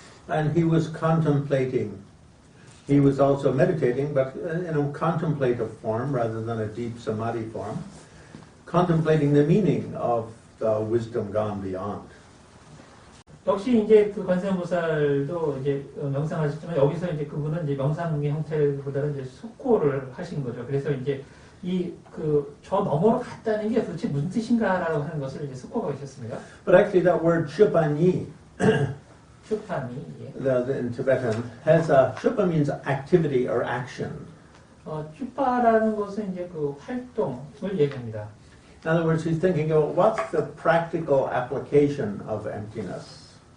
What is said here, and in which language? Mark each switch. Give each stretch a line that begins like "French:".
English: And he was contemplating. He was also meditating, but in a contemplative form rather than a deep samadhi form, contemplating the meaning of the wisdom gone beyond.
Korean: 역시 이제 관세음보살도 이제 명상하셨지만 여기서 이제 그분은 이제 명상의 형태보다는 이제 숙고를 하신 거죠. 그래서 이제 저 너머로 갔다는 게 도대체 무슨 뜻인가라고 하는 것을 이제 숙고가 계셨습니다.
English: But actually, that word chupani,
Korean: 슈파니,
English: in Tibetan, has chupa means activity or action.
Korean: 슈파라는 것은 이제 활동을 얘기합니다.
English: In other words, he's thinking about what's the practical application of emptiness.